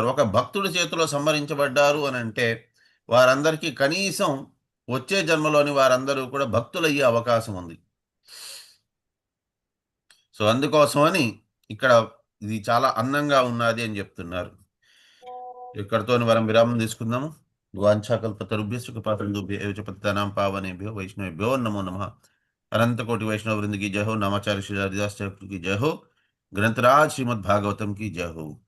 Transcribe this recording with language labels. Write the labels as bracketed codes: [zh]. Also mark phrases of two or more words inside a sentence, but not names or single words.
[te] ఒక భక్తుడి చేతిలో సంహరించబడ్డారు అని అంటే వారందరికీ కనీసం వచ్చే జన్మలోని వారందరూ కూడా భక్తులయ్యే అవకాశం ఉంది. సో అందుకోసమని ఇక్కడ ఇది చాలా అందంగా ఉన్నది అని చెప్తున్నారు. ఇక్కడతో మనం విరామం తీసుకుందాము. [sa] వాంఛాకల్పతరుభ్యశ్చ కృపాసింధుభ్యశ్చ పతితానాం పావనేభ్యో వైష్ణవేభ్యో నమో నమః. [hi] अनंत कोटि वैष्णव वृंद की जय हो. नामाचार्य श्री हरिदास ठाकुर की जय हो. ग्रंथराज श्रीमद् भागवतम की जय हो.